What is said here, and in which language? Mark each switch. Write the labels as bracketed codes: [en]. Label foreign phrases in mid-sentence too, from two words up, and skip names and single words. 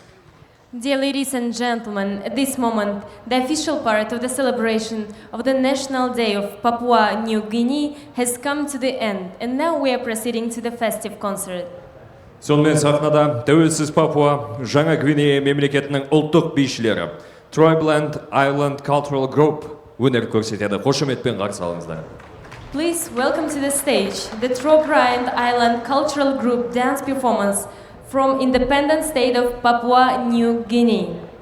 [en] Dear ladies and gentlemen, at this moment, the official part of the celebration of the National Day of Papua New Guinea has come to the end, and now we are proceeding to the festive concert. [kk] Сонымен сахнада тәуелсіз Папуа Жаңа Гвинея мемлекетінің ұлттық бишілері Trobriand Island Cultural Group өнер көрсетеді. Қошеметпен қарсы алыңыздар. [en] Please welcome to the stage the Trobriand Island Cultural Group dance performance from independent state of Papua New Guinea.